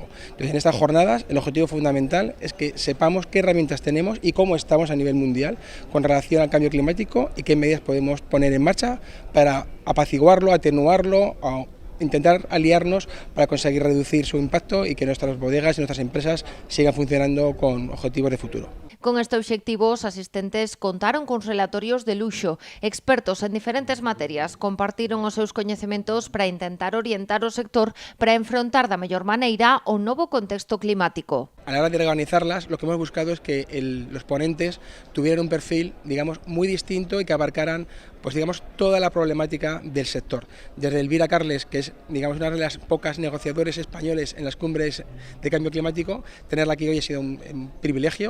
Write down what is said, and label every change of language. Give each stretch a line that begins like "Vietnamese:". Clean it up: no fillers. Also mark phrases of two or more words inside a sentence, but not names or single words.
Spanish: Entonces, en estas jornadas, el objetivo fundamental es que sepamos qué herramientas tenemos y cómo estamos a nivel mundial con relación al cambio climático y qué medidas podemos poner en marcha para apaciguarlo, atenuarlo, o intentar aliarnos para conseguir reducir su impacto y que nuestras bodegas y nuestras empresas sigan funcionando con objetivos de futuro.
Galician: Con este obxectivo, os asistentes contaron con relatorios de luxo. Expertos en diferentes materias compartiron os seus coñecementos para intentar orientar o sector para enfrontar da mellor maneira o novo contexto climático.
Spanish: A la hora de organizarlas, lo que hemos buscado es que los ponentes tuvieran un perfil, digamos, muy distinto y que abarcaran, pues digamos, toda la problemática del sector. Desde Elvira Carles, que es, digamos, una de las pocas negociadores españoles en las cumbres de cambio climático, tenerla aquí hoy ha sido un privilegio.